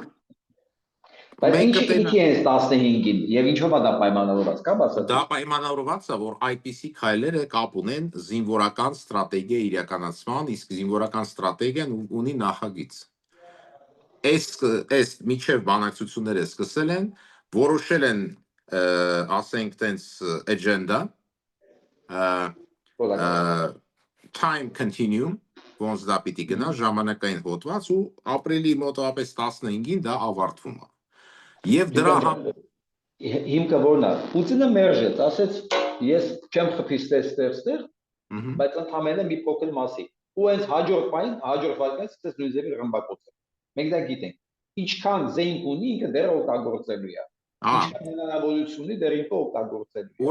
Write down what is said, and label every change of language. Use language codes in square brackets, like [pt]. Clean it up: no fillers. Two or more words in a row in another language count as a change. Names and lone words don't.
[hy] բայց ինչի պիտի են 15-ին եւ ինչով է դա պայմանավորված, կա բացատրություն։ Դա պայմանավորված է, որ այդպիսի քայլերը կապ ունեն զինվորական ստրատեգիա իրականացման, իսկ զինվորական ստրատեգիան ունի նախագիծ։ Այս միջև բանակցությունները սկսել են, որոշել են, ասենք, տենց [en] agenda, time continuum, [hy] ոնց դա պիտի գնա, ժամանակային հոդված ու ապրիլի մոտավորապես 15-ին դա ավարտվում է։ Եվ դրա հիմքը որն է։ Պուտինը մերժեց, ասեց, ես չեմ խփի ստեղ, բայց ընդհանրապես մի փոքր մասի։ Ու հենց հաջորդ վայրկյանից սկսեց նույն ձևի ռմբակոծել։ Մենք դա գիտենք։ Ինչքան զենք ունի, ինքը դեռ օգտագործելու է։ Ինչքան հնարավորություն ունի, դեռ ինքը օգտագործելու է։